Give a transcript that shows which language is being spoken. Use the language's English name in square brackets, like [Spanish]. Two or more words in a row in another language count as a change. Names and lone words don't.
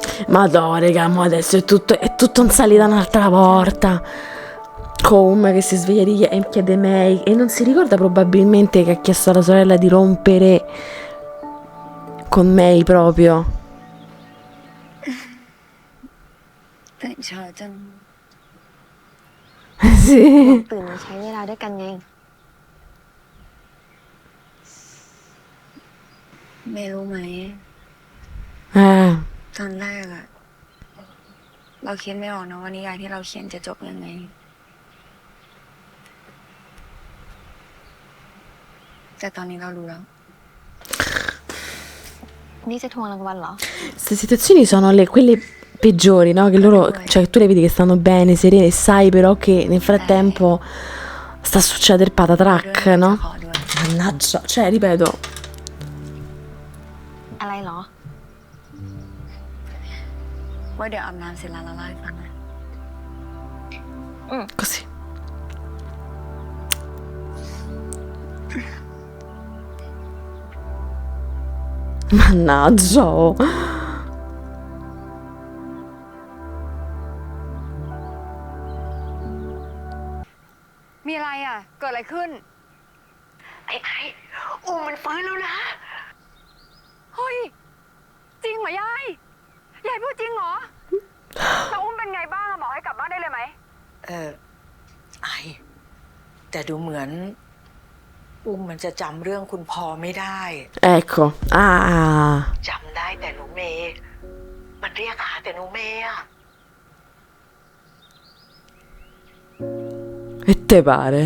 [Italian] Madò, raga, mo adesso è tutto in salita un'altra volta. Come che si sveglia e chiede May e non si ricorda probabilmente che ha chiesto alla sorella di rompere con May proprio. [Thai] ตื่นเช้าจัง [Italian] Sì. [Thai] ตื่นมาใช้เวลาด้วยกันไงไม่รู้ไหม ตอนแรกอะเราคิดไม่ออกนะว่านิยายที่เราเขียนจะจบยังไงแต่ตอนนี้เรารู้แล้วนี่จะทวงรางวัลเหรอ [Italian] Queste situazioni sono quelle peggiori, no? Che loro, cioè tu le vedi che stanno bene, serene, e sai però che nel frattempo sta succedendo il patatrack, no? Mannaggia, cioè ripeto, [Thai] อะไรเหรอว่าเดี๋ยวอาบน้ำเสร็จแล้วเราเล่าให้ฟังนะ [Italian] così. Mannaggia. Oh. [Thai] มีอะไรอ่ะ เกิดอะไรขึ้น ไอ้อุ้มมันฟื้นแล้วนะ เฮ้ย จริงเหรอยาย ยายพูดจริงเหรอ แล้วอุ้มเป็นไงบ้างอะบอกให้กลับบ้านได้เลยไหม ไอแต่ดูเหมือนอุ้มมันจะจำเรื่องคุณพ่อไม่ได้ [Italian] Ecco. Ah. [Thai] จำได้แต่หนูเมย์มันเรียกหาแต่หนูเมย์อะ [Italian] E te pare?